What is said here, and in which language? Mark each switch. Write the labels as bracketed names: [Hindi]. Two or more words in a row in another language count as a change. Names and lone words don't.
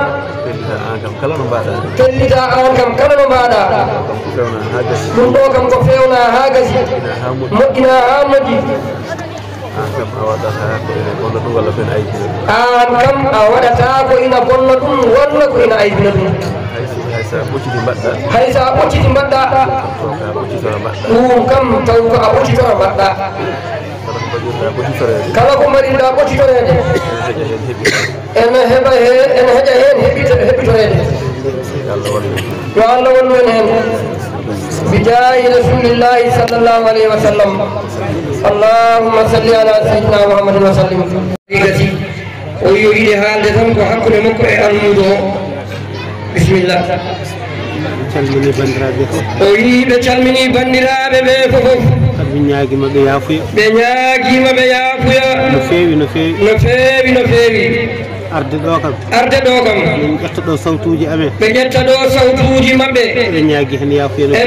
[Fula] pellita an kam kala no mbaɗa ɗum ɗo kam ko fewna ha gasi moƴƴina ha moƴƴi an kam a waɗata ko ina bonna ɗum walla ko ina aybina ɗum hay sa ɓocciti mbaɗɗa ɗum kam taw ko a ɓoccitora mbaɗɗa kala ko mbaɗirɗa ɓoccitorede ene heɓa ene heƴa hen heɓitorede yo Allah wallu en hen [Arabic] بجاه رسول الله صلى الله عليه وسلم اللهم صل على سيدنا محمد وسلم [Fula] gati o yo yiɗi haalde tan ko hakkude makko e almudo o bisimillah calmini bandiraɓe fof o wi ɓe calmini bandiraɓe ɓe fofof ɓe ñaaguima ɓe yaafuya no feewi no feewi arde ɗo kam min ƴetta ɗo sawtuji amen ɓe ƴetta ɗo sawtuji mabɓe eɓe ñaagui hen yaafuya